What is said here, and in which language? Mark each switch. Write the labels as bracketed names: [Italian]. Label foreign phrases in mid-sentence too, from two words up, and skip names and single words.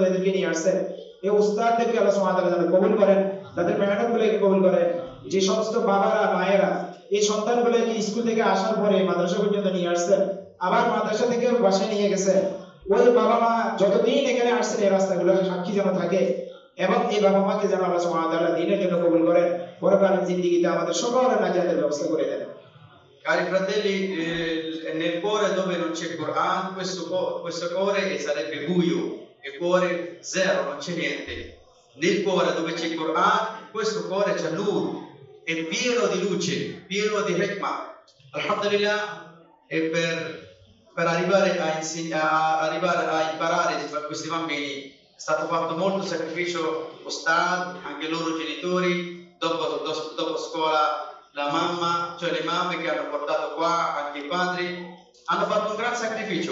[Bangla] এদেরকে নিয়ে আসছেন এই উস্তাদদেরকে [Arabic] الله سبحانه وتعالى [Bangla] যেন কবুল করেন তাদের মেহনতগুলোকে কবুল করেন যে সমস্ত বাবারা মায়েরা এই সন্তানগুলোকে স্কুল থেকে আসার পরে মাদ্রাসা পর্যন্ত নিয়ে আসছেন আবার মাদ্রাসা থেকে বাসায় নিয়ে গেছেন ওই বাবা মা যতদিন এখানে আসছেন এই রাস্তাগুলো সাক্ষী যেন থাকে এবং এই বাবা মাকে যেন [Arabic] الله سبحانه وتعالى [Bangla] দ্বীনের জন্য কবুল করেন পরকালীন জিন্দেগিতে আমাদের সকলের নাজাতের ব্যবস্থা করে দেন [Italian] Cari fratelli, nel cuore dove non c'è Quran, questo cuore sarebbe buio, il cuore zero, non c'è niente. Nel cuore dove c'è Quran, questo cuore c'è nur, è pieno di luce, pieno di hikmah. Alhamdulillah, e per arrivare a imparare questi bambini è stato fatto molto sacrificio, Ustad, anche i loro genitori, dopo scuola la mamma, cioè le mamme che hanno portato qua, anche i padri, hanno fatto un gran sacrificio.